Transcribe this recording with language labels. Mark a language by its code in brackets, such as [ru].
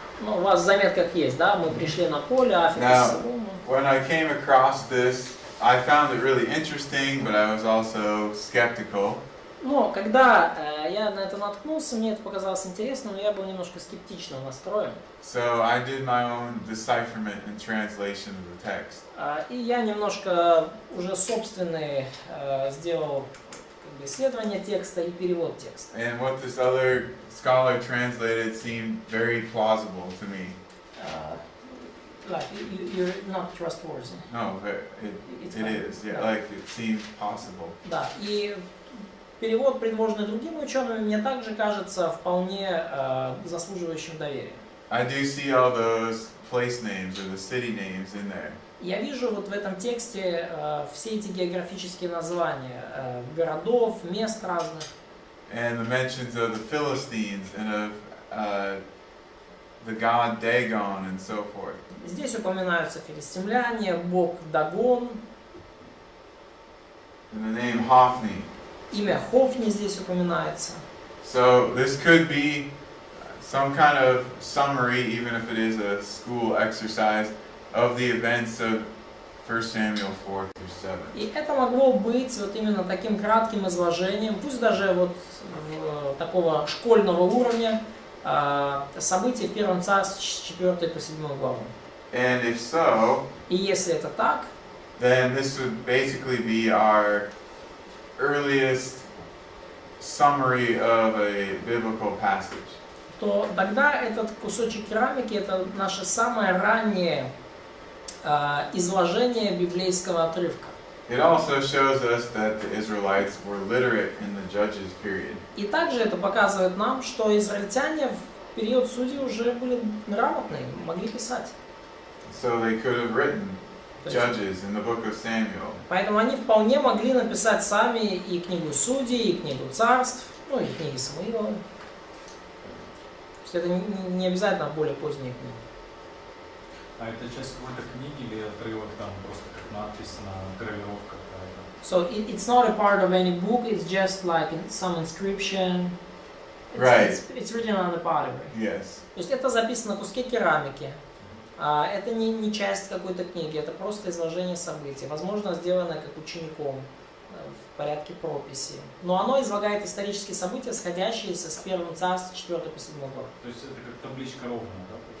[ru] Ну, у вас в заметках есть, да? Мы пришли на поле, Африка, [en] now, [ru] Солома. [en] when I came across this, I found it really interesting, but I was also skeptical. [ru] Но когда я на это наткнулся, мне это показалось интересным, но я был немножко скептично настроен. [en] So I did my own decipherment and translation of the text. [ru] И я немножко уже собственные сделал исследование текста и перевод текста. [en] And what this other scholar translated seemed very plausible to me. Like, you're not trustworthy. No, it is. Yeah, like it seems possible. [ru] Да, и перевод, предложенный другими учеными, мне также кажется вполне заслуживающим доверия. [en] I do see all those place names or the city names in there. [ru] Я вижу вот в этом тексте все эти географические названия городов, мест разных. [en] And the mentions of the Philistines and of the god Dagon and so forth. [ru] Здесь упоминаются филистимляне, бог Дагон, [en] And the name Hophni. [ru] имя Хофни здесь упоминается. [en] So this could be some kind of summary, even if it is a school exercise, of the events of 1 Samuel 4 through 7. [ru] И это могло быть вот именно таким кратким изложением, пусть даже вот такого школьного уровня, событий в Первом Царстве с 4 по 7 главу. [en] And if so, [ru] И если это так, [en] then this would basically be our earliest summary of a biblical passage. [ru] то тогда этот кусочек керамики это наше самое раннее изложение библейского отрывка. [en] It also shows us that the Israelites were literate in the Judges period. [ru] И также это показывает нам, что израильтяне в период судей уже были грамотные, могли писать. [en] So they could have written [ru] То есть, [en] Judges in the book of Samuel. [ru] поэтому они вполне могли написать сами и книгу Судей, и книгу Царств, ну и книги Самуила. То есть это не обязательно более поздние книги. А это часть какой-то книги или отрывок там просто как надпись на гравировка какая-то? [en] So it's not a part of any book, it's just like some inscription. Right. It's written on the pottery. Yes. [ru] То есть это записано на куске керамики. Это не часть какой-то книги, это просто изложение событий. Возможно, сделанное как учеником в порядке прописи. Но оно излагает исторические события, сходящиеся с Первым Царством 4 по 7 главу. То есть это как табличка ровная, да?